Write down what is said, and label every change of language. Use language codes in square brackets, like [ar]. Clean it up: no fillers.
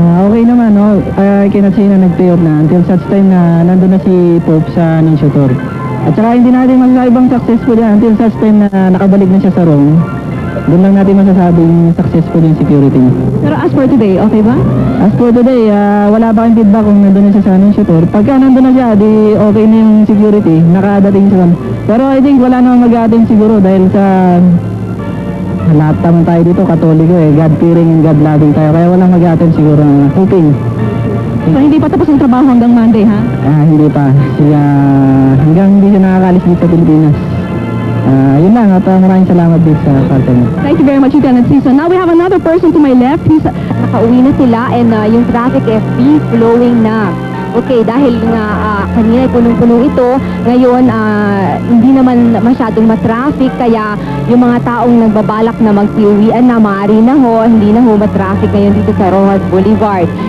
[tl] Okay naman, no? [en] I cannot say [tl] na nag-pay off na [en] until such time [tl] na nandun na si Pope sa Nunciator. At saka hindi natin masasabing successful yan [en] until such time [tl] na nakabalik na siya sa Rome. Doon lang natin masasabing successful yung security. Pero [en] as for today, [tl] okay ba? [en] As for today, [tl] wala pa kang feedback kung nandun na siya sa Nunciator. Pagka nandun na siya, di okay na yung security, nakadating siya. Pero [en] I think [tl] wala namang mag-a-attend siguro dahil sa lahat naman tayo dito, Katoliko [en] God-fearing and God-loving [tl] tayo. Kaya walang mag-a-attend siguro, hoping. So hindi pa tapos ang trabaho hanggang Monday, ha? Hindi pa. Hanggang hindi siya nakakalis dito sa Pilipinas. Yun lang, at maraming salamat dito sa parte mo. [en] Thank you very much, Lieutenant Season. Now we have another person to my left. [tl] Nakauwi na sila and yung traffic [en] free flowing [tl] na. Okay, dahil nga kanina ay punong-puno ito, ngayon hindi naman masyadong matraffic, kaya yung mga taong nagbabalak na magsiuwian na maaari na ho, hindi na ho matraffic ngayon dito sa Rojas Boulevard.